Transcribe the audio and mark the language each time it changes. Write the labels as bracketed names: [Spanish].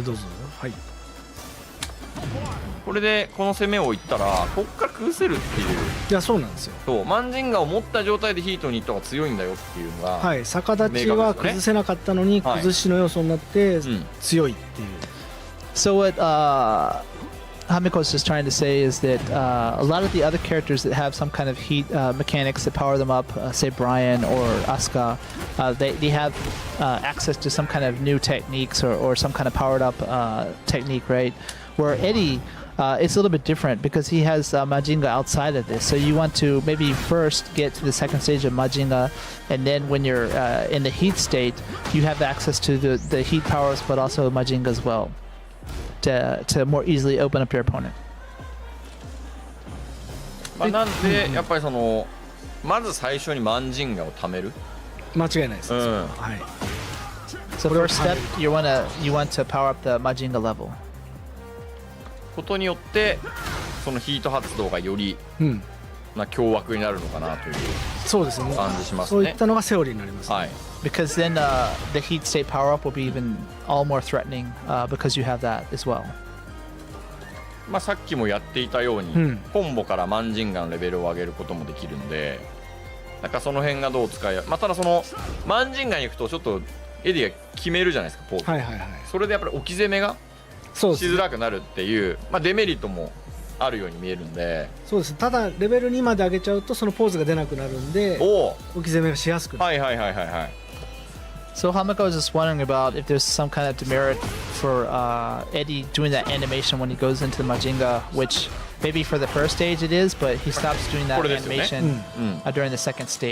[Japanese] どうぞ。はい。これでこの攻めをいったらこっから崩せるっていう。いや、そうなんですよ。そう、マンジンガを持った状態でヒートに行った方が強いんだよっていうのが、逆立ちは崩せなかったのに、崩しの要素になって強いっていう。 [English] So what Hamiko is just trying to say is that a lot of the other characters that have some kind of heat mechanics that power them up, say Brian or Asuka, they have access to some kind of new techniques or some kind of powered up technique, right? Where Eddy, it's a little bit different because he has Majinga outside of this. So you want to maybe first get to the second stage of Majinga, and then when you're in the heat state, you have access to the heat powers, but also Majinga as well, to more easily open up your opponent. [Japanese] まあなんでやっぱりそのまず最初にマンジンガを貯める。間違いないです。 [English] So first step, you want to power up the Majinga level. [Japanese] ことによってそのヒート発動がより凶悪になるのかなという感じしますね。そういったのがセオリーになります、ね。 [English] Because then the heat state power up will be even all more threatening because you have that as well. [Japanese] まあさっきもやっていたように、コンボからマンジンガのレベルを上げることもできるので、なんかその辺がどう使いまあただそのマンジンガに行くとちょっとエディが決めるじゃないですか、ポーズ。それでやっぱり置き攻めがしづらくなるっていう、まあ、デメリットもあるように見えるんで。そうです。ただレベル2まで上げちゃうとそのポーズが出なくなるんで置き攻めがしやすくなる。 [English] So Hamiko was just wondering about if there's some kind of demerit for Eddy doing that animation when he goes into the Majinga, which maybe for the first stage it is, but he stops doing that animation during the second stage.